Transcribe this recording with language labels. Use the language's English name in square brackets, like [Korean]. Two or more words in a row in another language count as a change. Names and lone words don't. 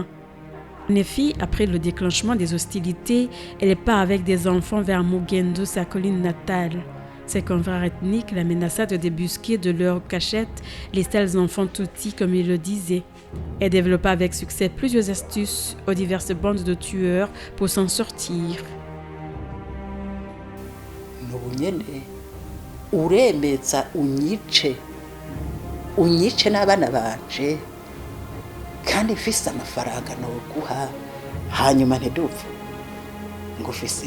[French] En effet, après le déclenchement des hostilités, elle part avec des enfants vers Mugendo, sa colline natale. Ses confrères ethniques la menaçaient de débusquer de leur cachette les sales enfants Tutsi, comme il le disait. Elle développa avec succès plusieurs astuces aux diverses bandes de tueurs pour s'en sortir. [Rundi] Nubunyene uremeza unyice n'abana banje kandi mfise amafaranga noguha hanyuma ntidupfe ngo